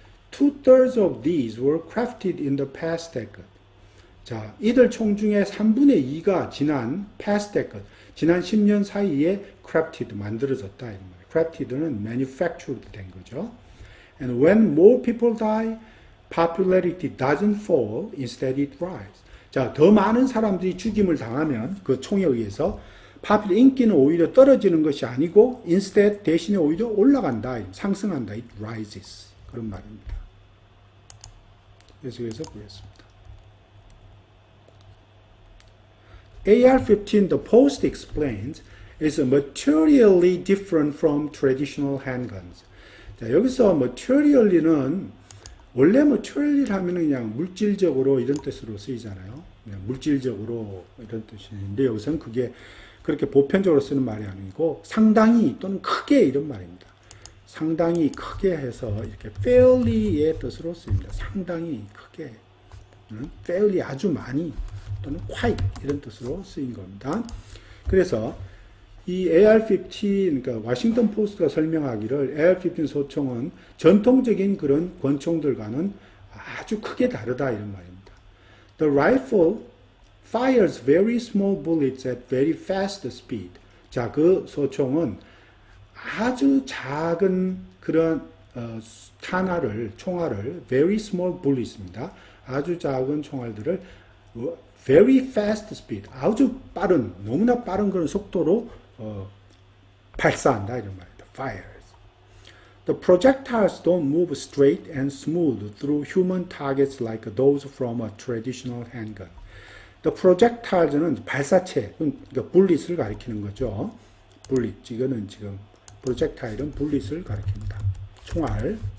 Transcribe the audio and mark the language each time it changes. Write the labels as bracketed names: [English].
[English] 2/3 of these were crafted in the past decade. [Korean] 자, 이들 총 중에 3분의 2가 지난 [English] past decade, [Korean] 지난 10년 사이에 crafted, 만들어졌다 이런 말이에요. crafted는 manufactured 된 거죠. [English] And when more people die, popularity doesn't fall, instead it rises. [Korean] 자, 더 많은 사람들이 죽임을 당하면 그 총에 의해서 인기는 오히려 떨어지는 것이 아니고 instead 대신에 오히려 올라간다, 상승한다. [English] It rises. [Korean] 그런 말입니다. 계속해서 보겠습니다. [English] AR-15, the Post explains, is materially different from traditional handguns. [Korean] 자, 여기서 materially는 원래 material 하면 그냥 물질적으로 이런 뜻으로 쓰이잖아요. 그냥 물질적으로 이런 뜻인데 여기서는 그게 그렇게 보편적으로 쓰는 말이 아니고 상당히 또는 크게 이런 말입니다. 상당히 크게 해서 이렇게 fairly의 뜻으로 쓰입니다. 상당히 크게, fairly 아주 많이 또는 quite 이런 뜻으로 쓰인 겁니다. 그래서 이 AR-15, 그러니까 워싱턴 포스트가 설명하기를 AR-15 소총은 전통적인 그런 권총들과는 아주 크게 다르다 이런 말입니다. [English] The rifle fires very small bullets at very fast speed. [Korean] 자, 그 소총은 아주 작은 그런 총알을 [English] very small bullets [Korean] 입니다. 아주 작은 총알들을 [English] very fast speed, [Korean] 아주 빠른, 너무나 빠른 그런 속도로 발사한다 이런 말입니다. [English] Fires. The projectiles don't move straight and smooth through human targets like those from a traditional handgun. The projectiles [Korean] 는 발사체, 그러니까 bullet을 가리키는 거죠. bullet, 이거는 지금 projectile은 bullet을 가리킵니다. 총알.